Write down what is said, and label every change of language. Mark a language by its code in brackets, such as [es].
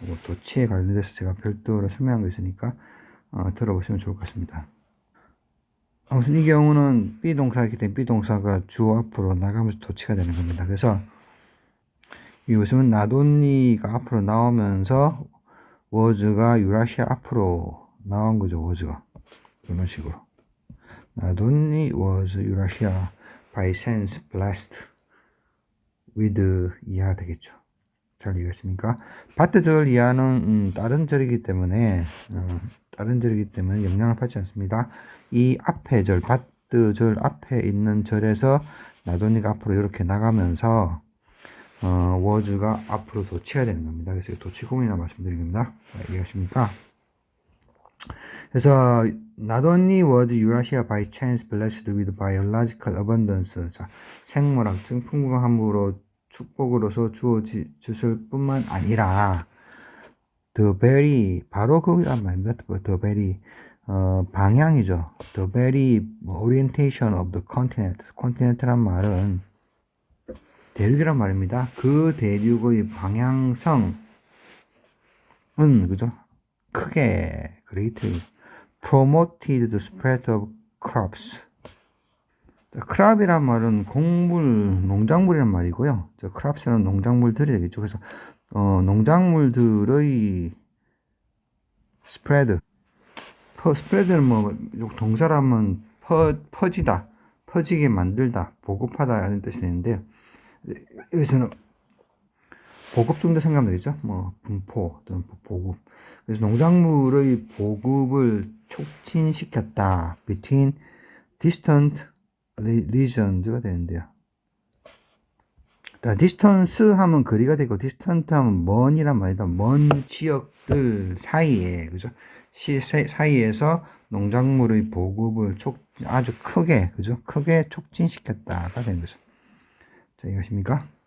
[ko] 도치에 관련돼서 제가 별도로 설명한 거 있으니까 들어보시면 좋을 것 같습니다. 아무튼 이 경우는 비동사이기 때문에 비동사가 주어 앞으로 나가면서 도치가 되는 겁니다. 그래서 이 보시면 나돈니가 앞으로 나오면서 워즈가 유라시아 앞으로 나온 거죠. 워즈가 이런 식으로 [en] not only was Eurasia by chance blessed with [ko] 이하 되겠죠. 잘 이해했습니까? 바트절 이하는 다른 절이기 때문에 영향을 받지 않습니다. 이 앞에 절 바트절 앞에 있는 절에서 나돈니가 앞으로 이렇게 나가면서 워즈가 앞으로 도치해야 되는 겁니다. 그래서 도치구문이라 말씀드린 겁니다. 이해하십니까? 그래서 [en] not only was Eurasia by chance blessed with biological abundance, 자, [ko] 생물학적 풍부함으로 축복으로서 주어졌을 뿐만 아니라 the very 바로 그란 말입니다. [en] the very [ko] 방향이죠. [en] the very orientation of the continent. [ko] continent란 말은 대륙이란 말입니다. 그 대륙의 방향성은 그죠? 크게 [en] greatly promoted the spread of crops. [ko] 크랍이란 말은 곡물, 농작물이란 말이고요. 크랍스는 농작물들이 되겠죠. 그래서 농작물들의 스프레드. 스프레드는 뭐 동사라면 퍼지다, 퍼지게 만들다, 보급하다 이런 뜻이 되는데 여기서는 보급 정도 생각하면 되겠죠. 뭐 분포 또는 보급. 그래서 농작물의 보급을 촉진시켰다. [en] between distant regions가 [ko] 되는데요. distance 하면 거리가 되고 distant 하면 먼이란 말이다. 먼 지역들 사이에, 그죠? 사이에서 농작물의 보급을 아주 크게, 그죠? 크게 촉진시켰다가 되는 거죠. 자, 이것입니까?